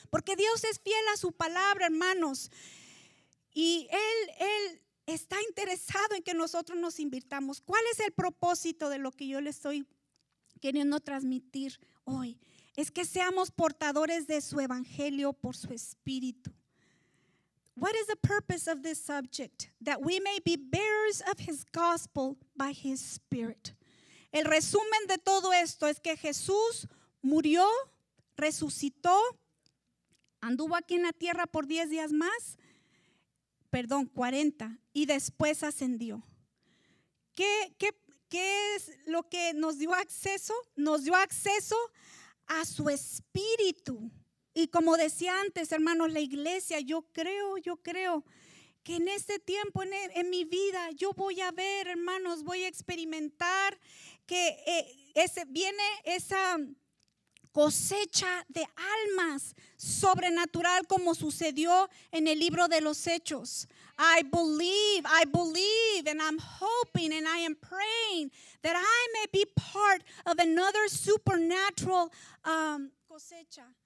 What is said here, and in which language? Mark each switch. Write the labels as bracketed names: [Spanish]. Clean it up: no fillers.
[Spanish] Porque Dios es fiel a su palabra, hermanos. Y Él está interesado en que nosotros nos invirtamos. ¿Cuál es el propósito de lo que yo les estoy queriendo transmitir hoy? Es que seamos portadores de su evangelio por su espíritu. [English] What is the purpose of this subject? That we may be bearers of His gospel by His Spirit. [Spanish] El resumen de todo esto es que Jesús murió, resucitó, anduvo aquí en la tierra por 10 días más, 40, y después ascendió. ¿Qué es lo que nos dio acceso? Nos dio acceso a su espíritu. Y como decía antes, hermanos, la iglesia, yo creo que en este tiempo, en mi vida, yo voy a ver, hermanos, voy a experimentar que viene esa cosecha de almas sobrenatural como sucedió en el libro de los Hechos. [English] I believe, and I'm hoping and I am praying that I may be part of another supernatural cosecha.